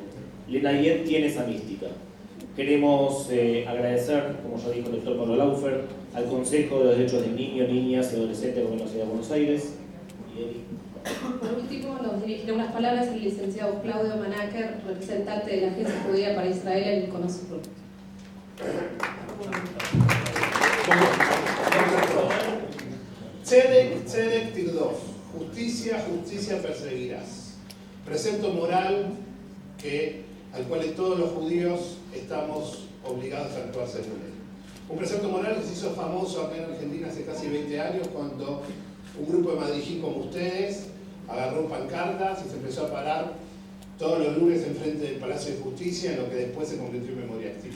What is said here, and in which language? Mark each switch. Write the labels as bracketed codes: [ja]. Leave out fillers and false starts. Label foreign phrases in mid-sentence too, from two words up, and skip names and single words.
[es] Lenayet tiene esa mística. Queremos agradecer, como ya dijo el doctor Pablo Laufer, al Consejo de los Derechos de Niños, Niñas y Adolescentes del Gobierno de la Ciudad de Buenos Aires. Por último, nos dirigirá unas palabras el licenciado Claudio Manaker, representante de la Agencia Judía para Israel en el CONOSUR. [he] צדק, צדק תרדוף. [es] Justicia, justicia perseguirás. Precepto moral al cual todos los judíos estamos obligados a actuar según él. Un precepto moral que se hizo famoso acá en Argentina hace casi 20 años cuando un grupo de madrijín como ustedes agarró pancartas y se empezó a parar todos los lunes enfrente del Palacio de Justicia, en lo que después se convirtió en memoria activa.